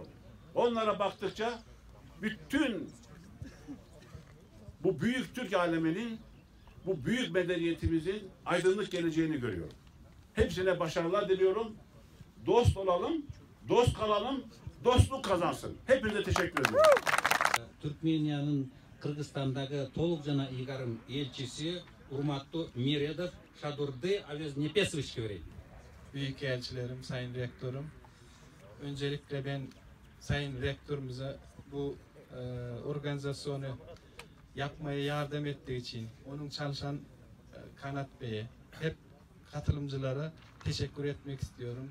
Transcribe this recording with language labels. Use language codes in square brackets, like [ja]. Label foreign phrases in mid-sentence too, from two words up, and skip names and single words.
[tr] Onlara baktıkça bütün bu büyük Türk aleminin, bu büyük medeniyetimizin aydınlık geleceğini görüyorum. Hepsine başarılar diliyorum. Dost olalım, dost kalalım, dostluk kazansın. Hepinize teşekkür ediyorum. Türkmeniyanın Kırgızistan'daki [ky] толук жана ыйгарым элчиси урматтуу Мередов Шадурды Абезнепесовичке берейин. [tr] Büyükelçilerim, Sayın Rektörüm. Öncelikle ben Sayın Rektörümüze bu organizasyonu yapmaya yardım ettiği için, onun çalışan Kanat Bey'e, hep katılımcılara teşekkür etmek istiyorum.